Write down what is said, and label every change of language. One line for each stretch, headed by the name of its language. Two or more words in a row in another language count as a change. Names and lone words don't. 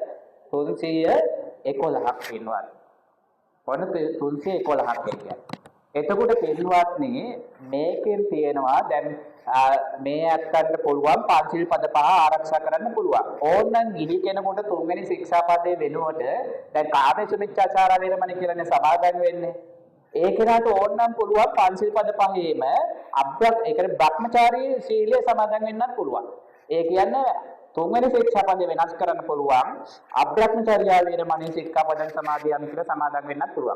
Sinhala: 311ක් වෙනවා. ඔන්න 311ක් කියන්නේ. එතකොට පින්වත්නි මේකෙන් තියෙනවා දැන් මේ අත්තන්ට පුළුවන් පංචිල් පද පහ ආරක්ෂා කරන්න පුළුවන්. ඕනනම් ගිහි කෙනෙකුට තුන්වෙනි ශික්ෂාපදයේ වෙනුවට දැන්
Pali: කාමේසු මිච්ඡාචාර වේරමණී
Sinhala: කියලානේ සමාදන් වෙන්නේ. ඒ කෙනාට ඕනනම් පුළුවන් පංචිල් පද පහේම ඒ කියන්නේ බ්‍රහ්මචාරී සීලය සමාදන් වෙන්නත් පුළුවන්. ඒ කියන්නේ තුන්වෙනි ශික්ෂාපදේ වෙනස් කරන්න පුළුවන්
Pali: අබ්‍රහ්මචර්යා වේරමණී ශික්ෂාපදං සමාදියාමි
Sinhala: කියලා සමාදන් වෙන්නත් පුළුවන්.